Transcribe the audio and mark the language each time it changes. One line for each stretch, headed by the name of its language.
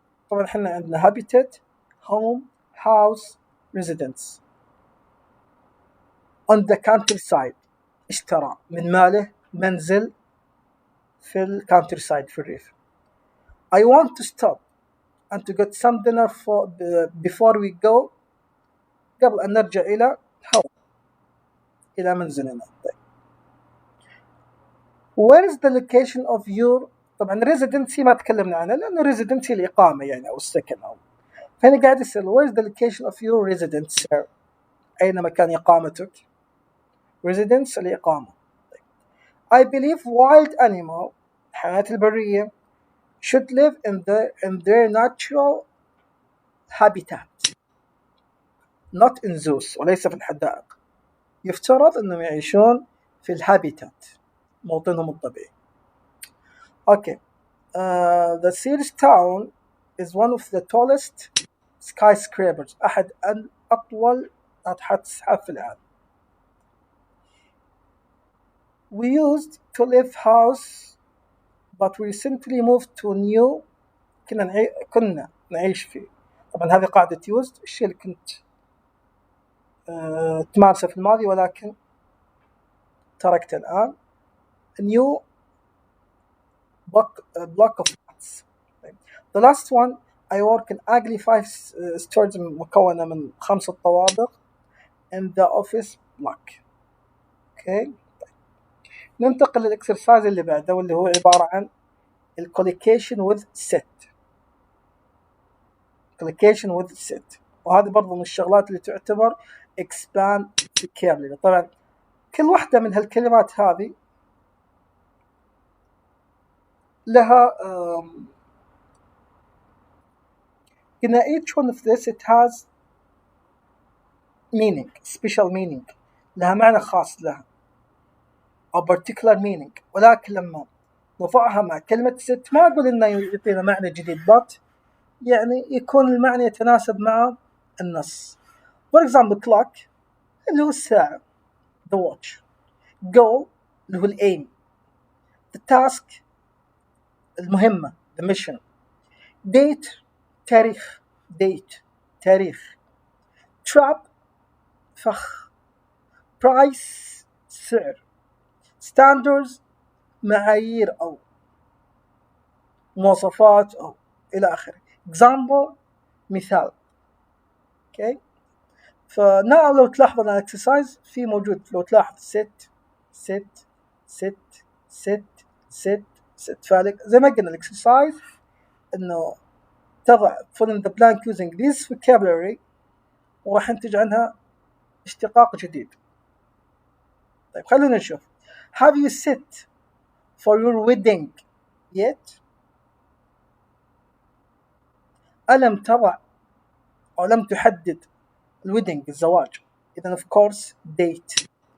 Arabic: طبعا احنا عندنا
English: habitat, home, house, residence. On the countryside,
Arabic: اشترى من ماله منزل في الكاونترسايد في الريف.
English: I want to stop and to get some dinner before we go.
Arabic: قبل أن نرجع إلى منزلنا. طيب.
English: Where is the location of your.
Arabic: طبعا residency ما تكلمنا عنها لأنه residency الإقامة يعني أو السكن أو. فهنا قاعد يسأل
English: where is the location of your residence sir.
Arabic: أين مكان إقامتك. residence الإقامة. طيب.
English: I believe wild animal
Arabic: الحيوانات البرية
English: should live in their natural habitat not in zoos
Arabic: وليس في الحدائق. يفترض أنهم يعيشون في الهابيتات موطنهم الطبيعي.
English: Okay. The Sears Town is one of the tallest skyscrapers.
Arabic: أحد أطول ناطحات السحاب في العالم.
English: We used to live house but we recently moved to a new.
Arabic: كنا نعيش فيه. طبعا هذه قاعدة used الشيء اللي كنت تمارسه في الماضي ولكن تركته الآن.
English: new block of flats. The last one I work in ugly 5 stores
Arabic: مكونة من 5 طوابق
English: in the office block. Okay.
Arabic: ننتقل للإكسرسايز اللي بعده واللي هو عبارة عن الcollocation with set.
English: collocation with set.
Arabic: وهذه برضو من الشغلات اللي تعتبر
English: expand vocabulary.
Arabic: طبعا كل واحدة من هالكلمات هذه لها
English: in each one of this it has meaning, special meaning.
Arabic: لها معنى خاص لها أو particular meaning. ولكن لما نضعها مع كلمة set ما أقول إنه يعطينا معنى جديد but يعني يكون المعنى يتناسب مع النص.
English: For example clock
Arabic: اللي هو الساعة
English: the watch.
Arabic: goal اللي هو الaim.
English: the task المهمة the mission.
Arabic: date تاريخ date تاريخ. trap فخ. price سعر. standards معايير أو مواصفات أو إلى آخره. example مثال.
English: okay.
Arabic: فنا لو تلاحظ الإكسرسايز في موجود لو تلاحظ set set set set set set. فالك زي ما قلنا الإكسرسايز إنه تضع
English: fill in the blank using this vocabulary
Arabic: وراح ينتج عنها اشتقاق جديد. طيب خلونا نشوف.
English: Have you set for your wedding yet؟
Arabic: ألم تضع أو لم تحدد الwedding الزواج.
English: إذن of course date.